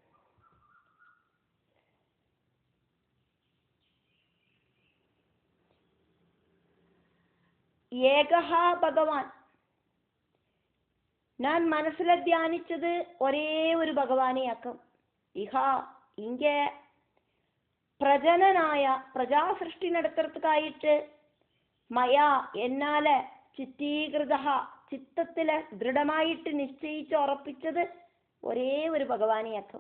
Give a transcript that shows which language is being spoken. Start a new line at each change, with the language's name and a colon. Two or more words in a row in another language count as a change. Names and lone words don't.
Tamil: ஏகஹா பகவான், நான் மனசுல தியானிச்சது ஒரே ஒரு பகவானே ஆக்கும். இஹா இங்க பிரஜனனாய பிரஜா சிருஷ்டி நடத்துறதுக்காயிட்டு மயா என்னால
Malayalam: ചിത്തീകൃതഃ ചിത്തത്തില ദൃഢമായിട്ട് നിശ്ചയിച്ച് ഉറപ്പിച്ചത് ഒരേ ഒരു ഭഗവാനെയാക്കും.